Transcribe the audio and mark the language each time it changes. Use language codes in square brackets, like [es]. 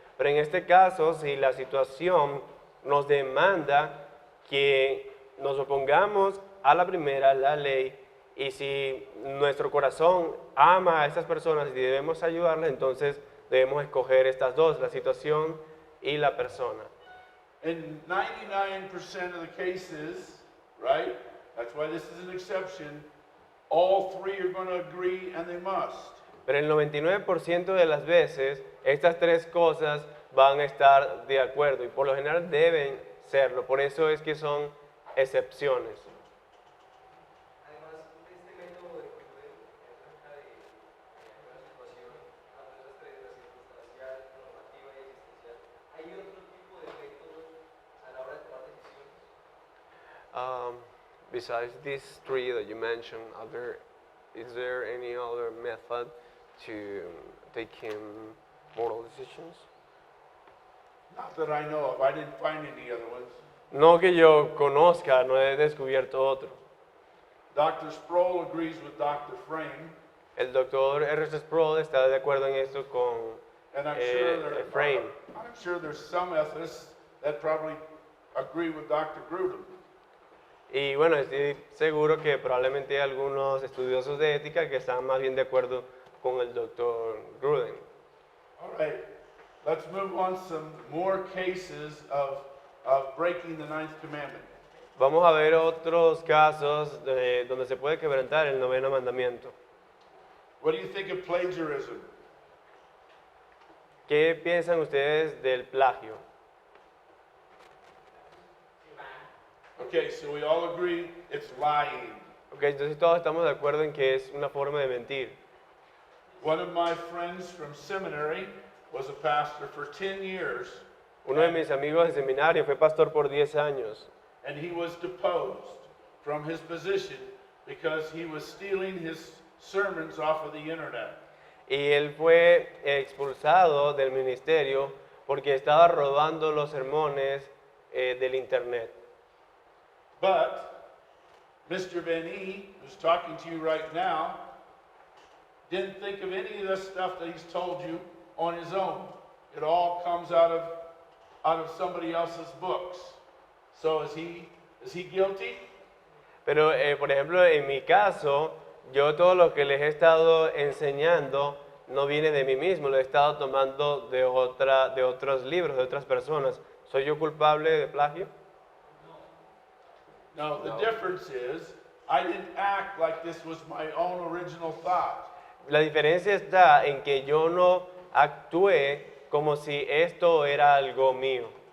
[es] Pero en este caso, si la situación nos demanda que nos opongamos a la primera, la ley, y si nuestro corazón ama a estas personas y debemos ayudarlas, entonces debemos escoger estas dos, la situación y la persona. [en] In 99% of the cases, right? That's why this is an exception. All three are going to agree and they must. [es] Pero el 99% de las veces, estas tres cosas van a estar de acuerdo y por lo general deben serlo. Por eso es que son excepciones. Además de este método de Gruden, acerca de una situación, hablando de la circunstancial, normativa y existencial, ¿hay otro tipo de métodos a la hora de tomar decisiones? [en] Besides these three that you mentioned, is there any other method to taking moral decisions? Not that I know of. I didn't find any other ones. [es] No que yo conozca, no he descubierto otro. [en] Dr. Sproul agrees with Dr. Frame, [es] El doctor R. Sproul está de acuerdo en esto con [en] and Frame. I'm sure there's some ethicists that probably agree with Dr. Grudem. [es] Y bueno, estoy seguro que probablemente hay algunos estudiosos de ética que están más bien de acuerdo con el doctor Gruden. [en] All right, let's move on some more cases of breaking the ninth commandment. [es] Vamos a ver otros casos donde se puede quebrantar el noveno mandamiento. [en] What do you think of plagiarism? [es] ¿Qué piensan ustedes del plagio? [en] Okay, so we all agree it's lying. [es] Ok, entonces todos estamos de acuerdo en que es una forma de mentir. [en] One of my friends from seminary was a pastor for 10 years, [es] Uno de mis amigos de seminario fue pastor por 10 años [en] and he was deposed from his position because he was stealing his sermons off of the internet. [es] y él fue expulsado del ministerio porque estaba robando los sermones del internet. [en] But Mr. Van E, who's talking to you right now, didn't think of any of this stuff that he's told you on his own. It all comes out of somebody else's books. So is he guilty? [es] Pero, por ejemplo, en mi caso, yo todo lo que les he estado enseñando no viene de mí mismo, lo he estado tomando de otros libros, de otras personas. ¿Soy yo culpable de plagio? [en] No, the difference is I didn't act like this was my own original thought. [es] La diferencia está en que yo no actué como si esto era algo mío.